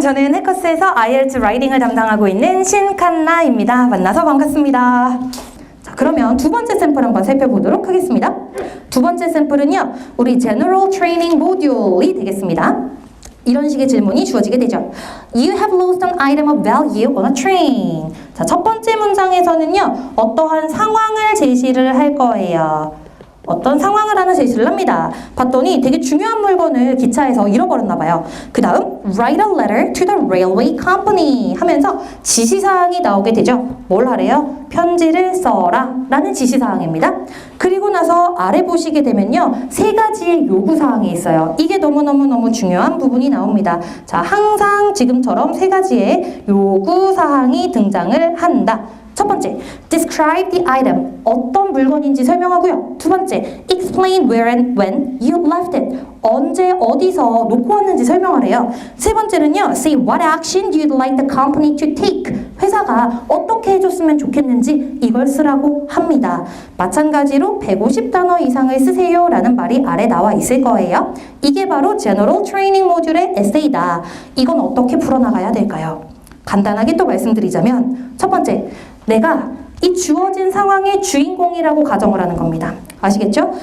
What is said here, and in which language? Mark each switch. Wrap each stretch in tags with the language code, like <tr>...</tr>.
<ko>저는 해커스에서 IELTS 라이팅을 담당하고 있는 신칸나입니다. 만나서 반갑습니다. 자, 그러면 두 번째 샘플 한번 살펴보도록 하겠습니다. 두 번째 샘플은요, 우리 General Training 모듈이 되겠습니다. 이런 식의 질문이 주어지게 되죠.</ko> <en>You have lost an item of value on a train.</en> <ko>자, 첫 번째 문장에서는요, 어떠한 상황을 제시를 할 거예요. 어떤 상황을 하나 제시를 합니다. 봤더니 되게 중요한 물건을 기차에서 잃어버렸나 봐요. 그 다음</ko> <en>write a letter to the railway company</en> <ko>하면서 지시사항이 나오게 되죠. 뭘 하래요? 편지를 써라 라는 지시사항입니다. 그리고 나서 아래 보시게 되면요, 3가지의 요구사항이 있어요. 이게 너무너무 중요한 부분이 나옵니다. 자, 항상 지금처럼 3가지의 요구사항이 등장을 한다. 첫 번째,</ko> <en>describe the item.</en> <ko>어떤 물건인지 설명하고요. 두 번째,</ko> <en>explain where and when you left it.</en> <ko>언제 어디서 놓고 왔는지 설명하래요. 세 번째는요,</ko> <en>say what action you'd like the company to take.</en> <ko>회사가 어떻게 해줬으면 좋겠는지 이걸 쓰라고 합니다. 마찬가지로 150단어 이상을 쓰세요 라는 말이 아래 나와 있을 거예요. 이게 바로 General Training 모듈의 에세이다. 이건 어떻게 풀어나가야 될까요? 간단하게 또 말씀드리자면 첫 번째, 내가 이 주어진 상황의 주인공이라고 가정을 하는 겁니다. 아시겠죠?</ko>